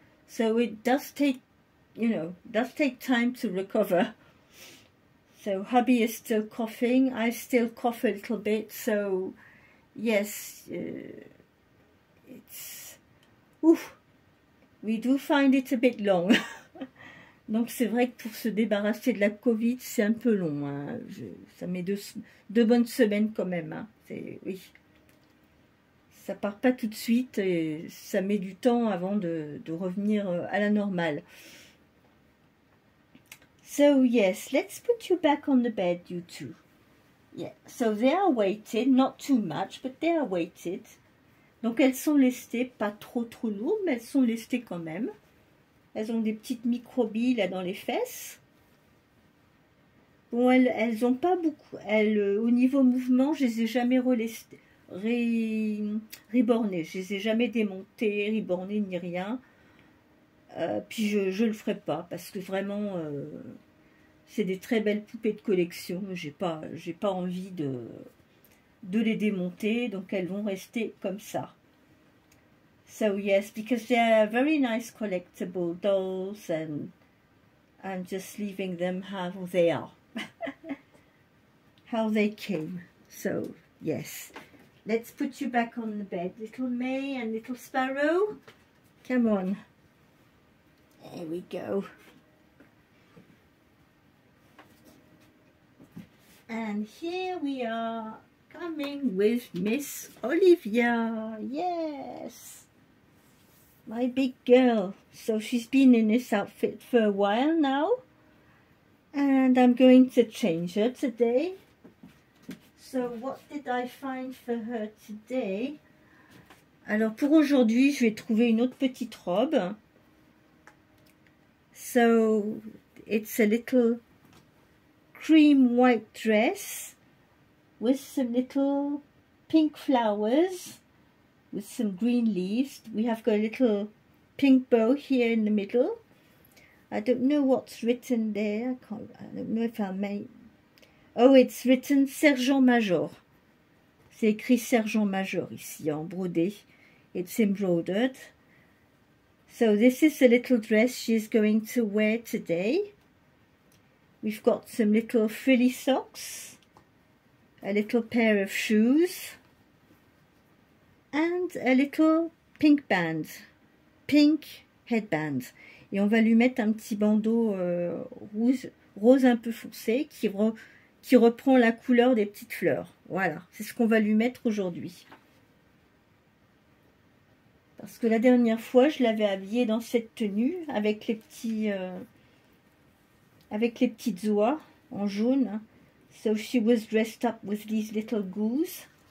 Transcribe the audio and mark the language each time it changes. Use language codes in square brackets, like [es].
[en] So it does take, does take time to recover. So hubby is still coughing. I still cough a little bit. So yes, it's, we do find it a bit long. [fr] Donc c'est vrai que pour se débarrasser de la Covid, c'est un peu long. Hein. Ça met deux bonnes semaines quand même. Hein. Oui. Ça part pas tout de suite et ça met du temps avant de revenir à la normale. [en] So yes, let's put you back on the bed, you two. Yeah, so they are weighted, not too much, but they are weighted. [fr] Donc elles sont lestées, pas trop lourdes, mais elles sont lestées quand même. Elles ont des petites microbilles là dans les fesses. Bon, elles ont pas beaucoup. Au niveau mouvement, je les ai jamais ribornées. Je les ai jamais démontées, ribornées ni rien. Puis je le ferai pas parce que vraiment, c'est des très belles poupées de collection. J'ai pas envie de les démonter, donc elles vont rester comme ça. [en] So yes, because they are very nice collectible dolls, and I'm just leaving them how they are, how they came. So yes, let's put you back on the bed, little May and little Sparrow. Come on. There we go. And here we are, coming with Miss Olivia. Yes. My big girl. So she's been in this outfit for a while now. And I'm going to change her today. So what did I find for her today? [fr] Alors pour aujourd'hui, je vais trouver une autre petite robe. [en] So it's a little cream white dress with some little pink flowers. With some green leaves. We have got a little pink bow here in the middle. I don't know what's written there. I don't know if I may. Oh, it's written Sergent Major. [fr] C'est écrit Sergent Major ici en brodé. [en] It's embroidered. So this is the little dress she's going to wear today. We've got some little frilly socks. A little pair of shoes. And a little pink band, pink headband. [fr] Et on va lui mettre un petit bandeau rose un peu foncé qui reprend la couleur des petites fleurs. Voilà, c'est ce qu'on va lui mettre aujourd'hui. Parce que la dernière fois, je l'avais habillée dans cette tenue avec les petites oies en jaune. [en] So she was dressed up with these little goose.